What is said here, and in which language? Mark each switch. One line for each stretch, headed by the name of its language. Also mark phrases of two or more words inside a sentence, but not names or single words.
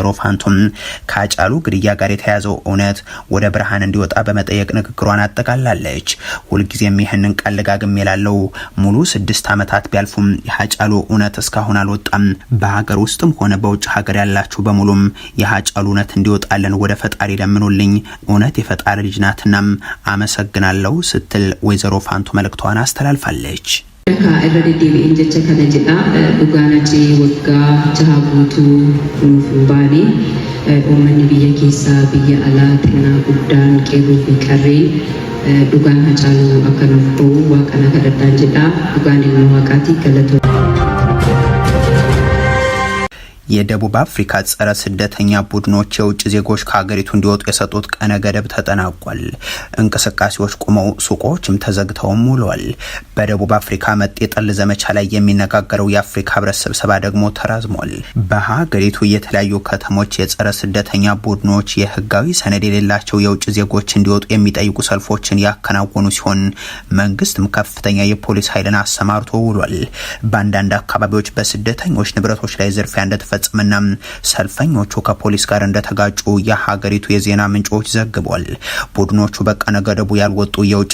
Amharic: ፋንቱም ከሃጫሉ ግድያ ጋር የተያዘው እውነት ወደ ብርሃን እንዲወጣ በመጠየቅ ንግግሯን አጠቃላለች። ሁልጊዜም ይህንን ቃል ደጋግሜ እላለሁ። ሙሉ 6 ዓመታት ቢያልፉም የሃጫሉ እውነት እስካሁን አልወጣም። በሀገር ውስጥም ሆነ በውጭ ሀገር ያላችሁ በሙሉም የሃጫሉ እውነት እንዲወጣለን ወደ ፈጣሪ ለምኑልኝ። እውነት የፈጣሪ ልጅ ናትናም አመሰግናለሁ ስትል ወይዘሮ ፋንቱ መልእክቷን አስተላልፋለች።
Oromo: irradeddeebi'een jecha kana jedha dhugaanachi waggaa jaha guutuu nuuf baane uummanni biyya keessaa biyya alaa xinnaa guddaan qeerroo fi qarreen dhugaan Hacaaluu akka nuuf ta'u waaqana kadhadhaan jedha. dhugaan ilma waaqaatii galatoo
Amharic: የደቡብ አፍሪካ ጸረ ስደተኛ ቡድኖች የውጭ ዜጎች ከሀገሪቱ እንዲወጡ የሰጡት ቀነ ገደብ ተጠናቋል። እንቅስቃሴዎች ቆመው ሱቆችም ተዘግተውም ውለዋል። በደቡብ አፍሪካ መጤ ጠል ዘመቻ ላይ የሚነጋገረው የአፍሪካ ህብረት ስብሰባ ደግሞ ተራዝሟል። በሀገሪቱ የተለያዩ ከተሞች የጸረ ስደተኛ ቡድኖች የህጋዊ ሰነድ የሌላቸው የውጭ ዜጎች እንዲወጡ የሚጠይቁ ሰልፎችን ያከናወኑ ሲሆን መንግስትም ከፍተኛ የፖሊስ ኃይልን አሰማርቶ ውሏል። በአንዳንድ አካባቢዎች በስደተኞች ንብረቶች ላይ ዝርፊያ እንደተፈጸመና ሰልፈኞቹ ከፖሊስ ጋር እንደተጋጩ የሀገሪቱ የዜና ምንጮች ዘግቧል። ቡድኖቹ በቀነ ገደቡ ያልወጡ የውጭ